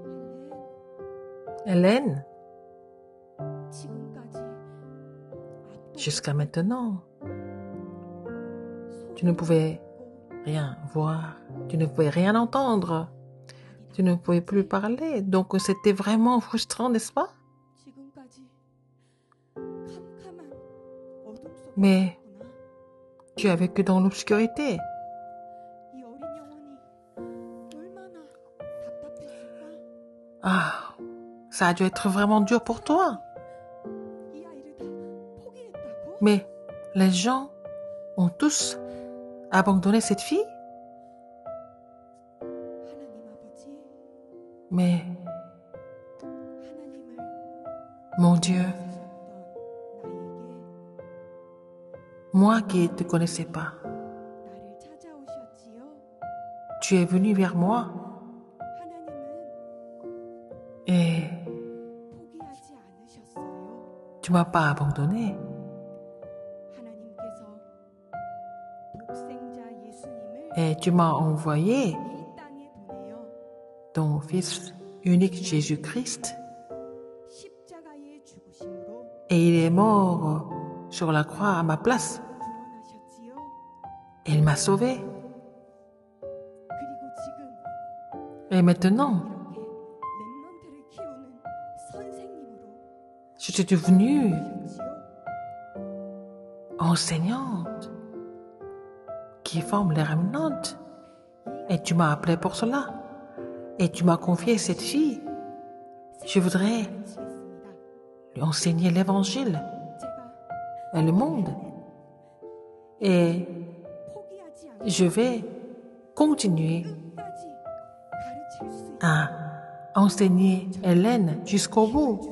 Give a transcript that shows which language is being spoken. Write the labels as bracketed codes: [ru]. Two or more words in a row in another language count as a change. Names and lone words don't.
[fr] Hélène, [ko] 지금까지 [fr] Jusqu'à maintenant, tu ne pouvais rien voir, tu ne pouvais rien entendre, tu ne pouvais plus parler. Donc c'était vraiment frustrant, n'est-ce pas? [ko] 지금까지 캄캄한 어둠 속에 [fr] Mais [ko] 있구나. [fr] tu as vécu dans l'obscurité. [ko] 이 어린 영혼이 얼마나 답답했을까? [fr] Ah, ça a dû être vraiment dur pour toi. [ko] 이 아이를 다 포기했다고? [fr] Mais les gens ont tous abandonné cette fille. [ko] 하나님 아버지, [fr] Mais [ko] 하나님을 [fr] mon Dieu, [ko] 주셨던 나에게 [fr] moi qui ne te connaissais pas, [ko] 나를 찾아오셨지요. [fr] tu es venu vers moi [ko] 하나님은 [fr] et [ko] 포기하지 않으셨어요. [fr] tu m'as pas abandonné. [ko] 하나님께서 독생자 예수님을 [fr] Et tu m'as envoyé [ko] 이 땅에 보내어 [fr] ton Fils unique Jésus-Christ [ko] 십자가의 죽으심으로 [fr] et il est mort sur la croix à ma place. [ko] 구원하셨지요. [fr] Et il m'a sauvé. [ko] 그리고 지금 [fr] Et maintenant, [ko] 이렇게 렘넌트를 키우는 선생님으로 [fr] je suis devenue [ko] 하셨지요. [fr] enseignante qui forme les remnantes. Et tu m'as appelé pour cela. Et tu m'as confié cette fille. Je voudrais [ko] 시겠습니다. [fr] lui enseigner l'évangile [ko] 제가 [fr] et le monde. Et [ko] 포기하지 않고 [fr] je vais continuer [ko] 끝까지 가르칠 수 [fr] à enseigner Hélène jusqu'au bout.